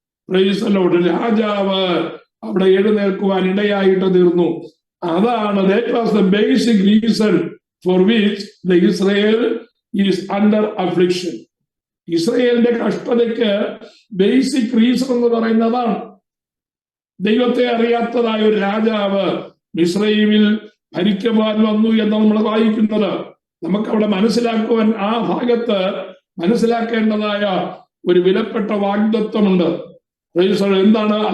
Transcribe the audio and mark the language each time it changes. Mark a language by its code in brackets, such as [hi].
[ml] Praise the Lord, രാജാവ് അവിടെ എഴുന്നേൽക്കുവാൻ ഇടയായിട്ട് തീർന്നു. അതാണ് [en] that was the basic reason for which the Israel is under affliction. [ml] ഇസ്രയേലിന്റെ കഷ്ടതയ്ക്ക് ബേസിക് റീസൺ എന്ന് പറയുന്നതാണ്. ദൈവത്തെ അറിയാത്തതായ ഒരു രാജാവ് മിസ്രയീമിൽ ഭരിക്കുവാൻ വന്നു എന്ന് നമ്മൾ വായിക്കുന്നത്. നമുക്കവിടെ മനസ്സിലാക്കുവാൻ, ആ ഭാഗത്ത് മനസ്സിലാക്കേണ്ടതായ ഒരു വിലപ്പെട്ട വാഗ്ദത്വമുണ്ട്. എന്താണ്?